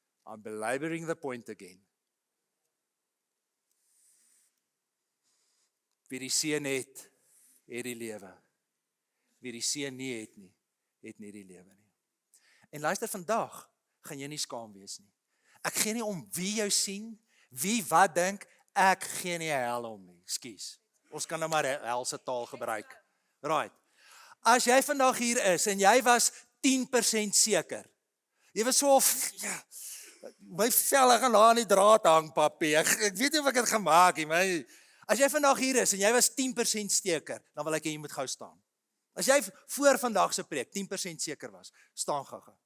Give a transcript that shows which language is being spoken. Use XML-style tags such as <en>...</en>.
<en>I'm belaboring the point again.</en> <af>Wie die Seun het die lewe. Wie die Seun nie het nie die lewe nie. En luister, vandag gaan jy nie skaam wees nie. Ek gee nie om wie jou sien, wie wat dink, ek gee nie 'n hel om nie. Ekskuus. Ons kan nou maar helse taal gebruik.</af> <en>Right.</en> <af>As jy vandag hier is en jy was 10% seker. Jy was so my vel gaan daar aan die draad hang, papi. Ek weet nie of ek het gemaak nie, maar as jy vandag hier is en jy was 10% seker, dan wil ek hê jy moet gou staan. As jy voor vandag se preek 10% seker was, staan gou.</af>